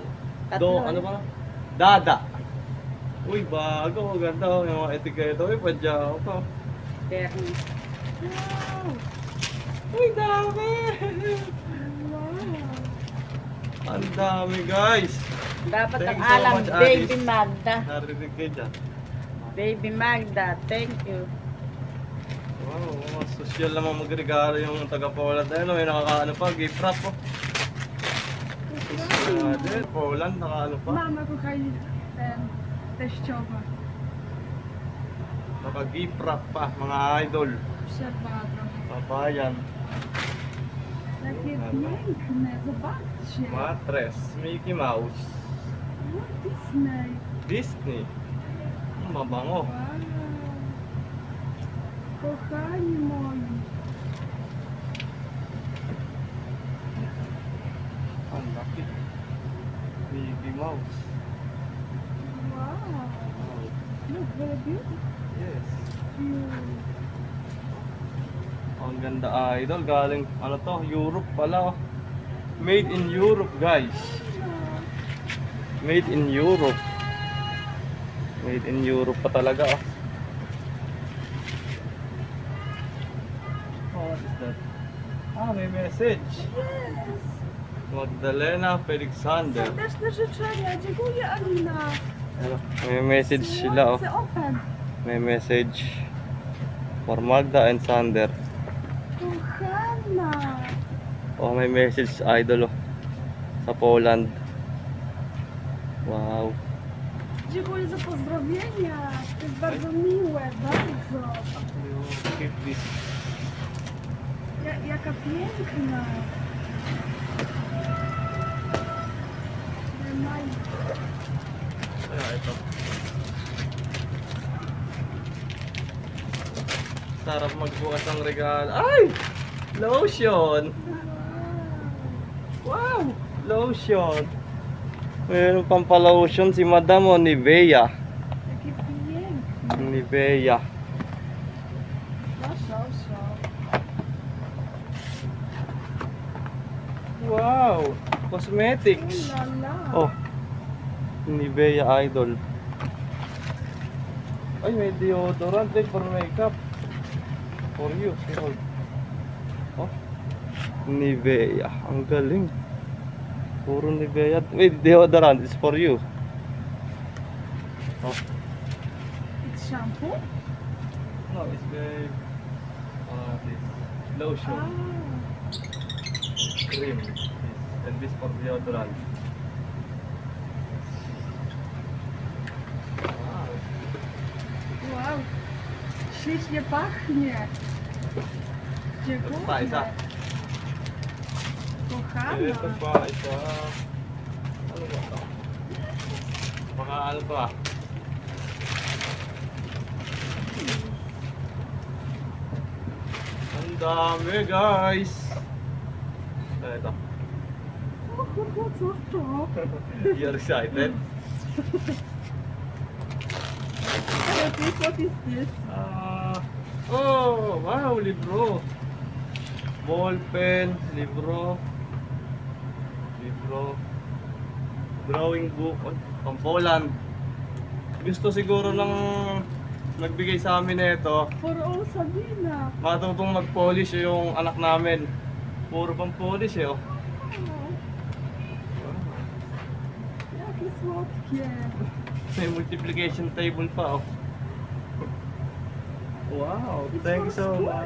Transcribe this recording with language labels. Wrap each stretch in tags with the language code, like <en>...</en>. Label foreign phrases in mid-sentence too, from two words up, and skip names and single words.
<tl>ano ba? Dada. Uy, bago, ganda. Oh. Yung mga etiketo, uy, padya ako. Fairness. Wow. Uy, dami! Wow. Ang dami, guys. Dapat</tl> <en>Thank</en> <tl>ang</tl> <en>you so</en> <tl>alam,</tl> <en>much,</en> <tl>Baby Alice. Magda. Narinig kayo dyan. Baby Magda,</tl> <en>thank you.</en> <tl>Wow, mga social naman magregalo yung taga-Poland. Ayun, may nakakaano pa,</tl> <en>gift wrap</en> <tl>po. Poland, nakaano pa. Mama,</tl> <pl>kochani, teściowa.</pl> <tl>Naka-</tl> <en>gift wrap</en> <tl>pa, mga idol.</tl> <pl>Przerwała trochę.</pl> <tl>Papayan,</tl> <pl>Jakie piękne, zobaczcie.</pl> <tl>mattress, Mickey Mouse, Walt Disney. Disney. Mabango.</tl> <pl>Wow. Kochani moi.</pl> <tl>Ang laki. Mickey Mouse. Wow. Wow.</tl> <en>Look, very beautiful. Yes. Mm.</en> <tl>Ang ganda, idol. Galing, ano to, Europe pala.</tl> <en>Oh. Made in Europe, guys. Made in Europe. Made in Europe</en> <tl>pa talaga.</tl> <en>Oh, what is that?</en> <tl>May message.</tl> <en>Yes.</en> <tl>Magdalena Felixander.</tl> <pl>Serdeczne życzenia. Dziękuję, Alina.</pl> <tl>May message sila, oh.</tl> <pl>Słońce open.</pl> <tl>May</tl> <en>message for Magda and Sander.</en> <pl>Kochana.</pl> <tl>Oh, may message, idol, oh. sa Poland. Wow.</tl> <pl>Dziękuję za pozdrowienia. To jest bardzo miłe, bardzo.</pl> <en>Keep this.</en> <pl>Jaka piękna.</pl> <tl>Kaya ito. Sarap magbukas ng regalo. Ay! Lotion! Wow! Lotion! Mayroon pang pa-lotion si Madam o Nivea.</tl> <pl>Jakie piękne. Nivea. Proszę.</pl> <tl>Wow! Cosmetics. Ulala. Oh. Nivea Idol. Ay, may deodorant din</tl> <en>for makeup. For you. Hold. Oh.</en> <tl>Nivea. Ang galing. Puro Nivea.</tl> <en>Wait, deodorant is for you. Oh. It's shampoo? No, it's very this lotion, cream, this, and this for deodorant. Wow.</en> <pl>Wow. Ślicznie pachnie.</pl> <tl>Ito pa isa.</tl> <pl>Kochana.</pl> <tl>Ito pa isa. Ano ba ito? Baka ano to ah. Ang dami guys. Ito.</tl> <pl>Co to?</pl> <en>You're excited? What is this?</en> <tl>Oh, wow, libro. Ball pen, libro.</tl> <en>Drawing book.</en> <tl>Pang Poland. Gusto siguro ng nagbigay sa amin nito.</tl> <en>For all Sabina.</en> <tl>Matutong mag-polish yung anak namin. Puro pang polish eh. Oh.</tl> <pl>Jakie słodkie.</pl> <tl>May</tl> <en>multiplication table</en> <tl>pa oh.</tl> <en>Wow, thank you so much.</en>